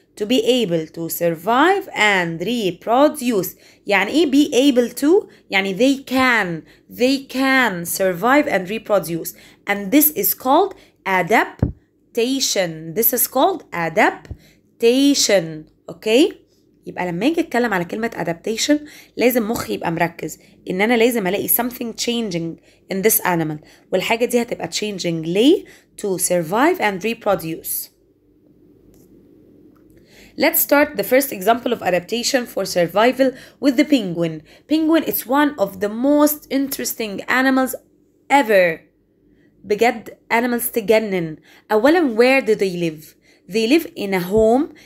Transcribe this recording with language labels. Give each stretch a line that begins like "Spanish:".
English: To be able to survive and reproduce.
Arabic: يعني ايه
English: be able to؟
Arabic: يعني
English: they can survive and reproduce. And this is called adaptation. This is called adaptation. Okay?
Arabic: يبقى لما اجي اتكلم على كلمة adaptation لازم مخي يبقى مركز ان انا لازم الاقي
English: something changing in this animal،
Arabic: والحاجة دي هتبقى changing ليه؟
English: to survive and reproduce. Let's start the first example of adaptation for survival with the penguin. Penguin is one of the most interesting animals ever.
Arabic: بجد animals تجنن. أولا
English: where do they live? They live in a home.